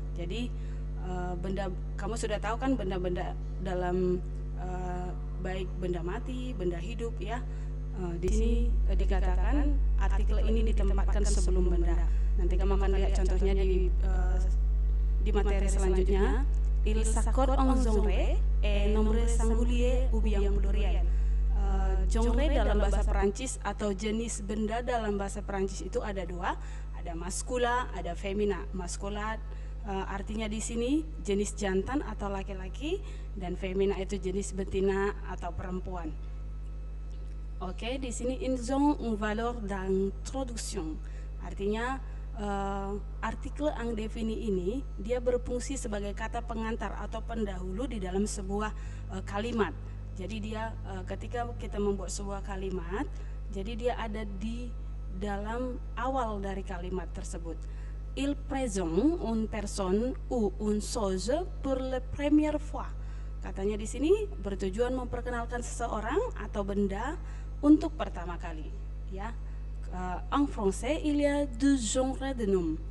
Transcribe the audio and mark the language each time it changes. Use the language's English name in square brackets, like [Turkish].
[Indonesian] Jadi benda, kamu sudah tahu kan benda-benda dalam baik benda mati, benda hidup ya. Di sini dikatakan artikel ini ditempatkan sebelum benda. Nanti kamu akan lihat contohnya di materi selanjutnya. [French] Il s'accorde en genre et nombre singulier ou bien pluriel. [Indonesian] Genre dalam bahasa Perancis atau jenis benda dalam bahasa Perancis itu ada dua, ada maskula, ada femina. Maskula artinya di sini jenis jantan atau laki-laki, dan femina itu jenis betina atau perempuan. Oke, di sini [French] ils ont une valeur d'introduction. [Indonesian] Artinya artikel indéfini ini dia berfungsi sebagai kata pengantar atau pendahulu di dalam sebuah kalimat. Jadi dia ketika kita membuat sebuah kalimat, jadi dia ada di dalam awal dari kalimat tersebut. [French] Il présente une personne ou une chose pour la première fois. [Indonesian] Katanya di sini bertujuan memperkenalkan seseorang atau benda untuk pertama kali, ya. [French] En français, il y a deux genres de noms.